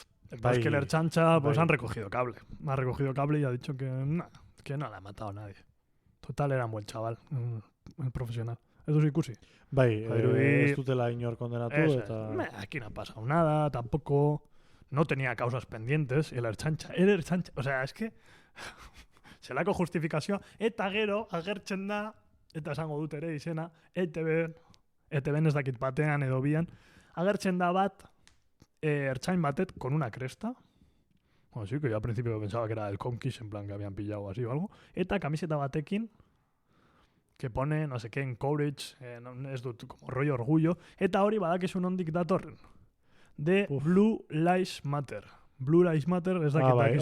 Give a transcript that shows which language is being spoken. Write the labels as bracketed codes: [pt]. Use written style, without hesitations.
[es] Es que el Ertzaintza pues han recogido cable. Ha recogido cable y ha dicho que no le ha matado a nadie. Total, era un buen chaval, el profesional. Eso sí, [eu] ikusi. Ez dutela inor kondenatu eta... [es] Aquí no ha pasado nada, tampoco... No tenía causas pendientes, el Ertzaintza. O sea, es que... [eu] Zelako justifikazioa, eta gero, agertzen da, eta esango dut ere izena, ETB ez dakit batean edo bian, agertzen da bat, Ertzain batet [es] con una cresta. Bueno, sí, que yo al principio pensaba que era el Conquist, en plan que habían pillado así o algo. [eu] Eta camiseta batekin, [es] que pone, no sé qué, encourage, [eu] ez dut, [es] como rollo orgullo. [eu] Eta hori badakizu nondik datorren. De Blue Lives Matter. Blue Lives Matter ez dakit.